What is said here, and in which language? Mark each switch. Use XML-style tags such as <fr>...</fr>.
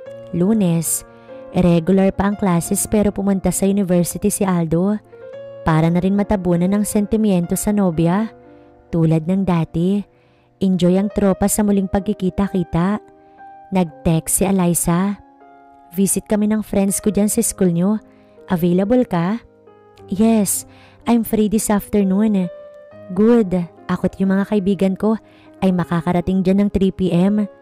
<tl>Lunes, irregular pa ang classes pero pumunta sa university si Aldo. Para na rin matabunan ng sentimiento sa nobya. Tulad ng dati, enjoy ang tropa sa muling pagkikita-kita. Nag-text si Eliza. Visit kami ng friends ko dyan sa school nyo. Available ka?</tl> <en>Yes, I'm free this afternoon.</en> <tl>Good, ako't yung mga kaibigan ko ay makakarating dyan ng 3 PM.</tl>